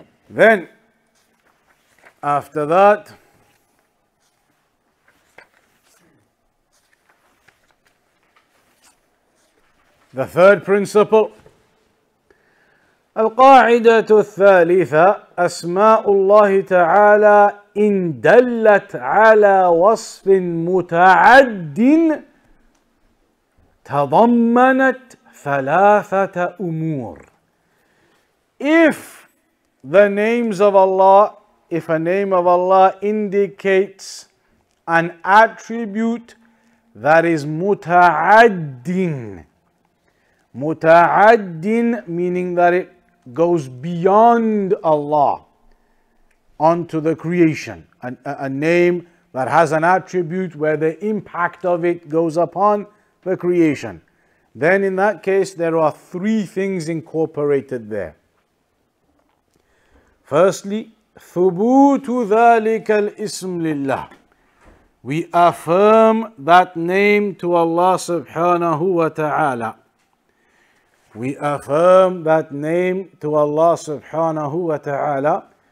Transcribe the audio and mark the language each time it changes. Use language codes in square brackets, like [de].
[en] Then, after that, the third principle, [ar] القاعدة الثالثة أسماء الله تعالى إن دلت على وصف متعد تضمنت ثلاثة أمور. [en] If the names of Allah, if a name of Allah indicates an attribute that is muta'addin, muta'addin meaning that it goes beyond Allah onto the creation, a name that has an attribute where the impact of it goes upon the creation, then in that case there are three things incorporated there. Firstly, [ar] ثبوت ذلك الاسم لله. [en] We affirm that name to Allah subhanahu wa ta'ala. We affirm that name to Allah subhanahu wa ta'ala.